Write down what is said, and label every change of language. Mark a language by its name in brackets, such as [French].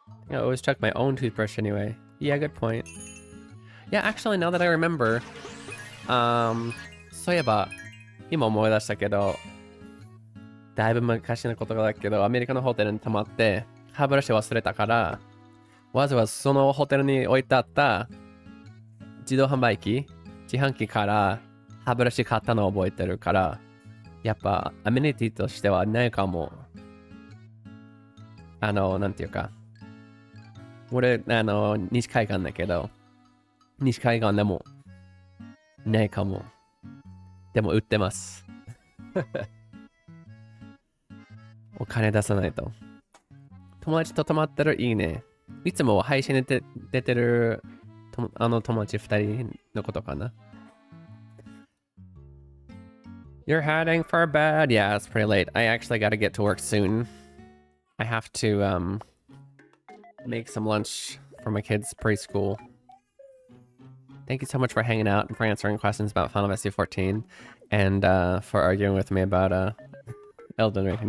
[English] I always check my own toothbrush anyway. Yeah, good point. Yeah, actually, now that I remember, [Japanese] そういえば、今思い出したけど、だいぶ昔のことだけど、アメリカのホテルに泊まって、歯ブラシ忘れたから、わざわざそのホテルに置いてあった自動販売機、自販機から歯ブラシ買ったのを覚えてるから、やっぱアメニティとしてはないかも。なんていうか、俺、西海岸だけど、西海岸でもないかも。でも売ってます。お金出さないと。友達と泊まったらいいね。いつも配信で出てる友達2人のことかな。 [English] You're heading for bed? Yeah, it's pretty late. I actually gotta get to work soon. I have to make some lunch for my kids' preschool. Thank you so much for hanging out and for answering questions about Final Fantasy 14 and for arguing with me about Elden Ring.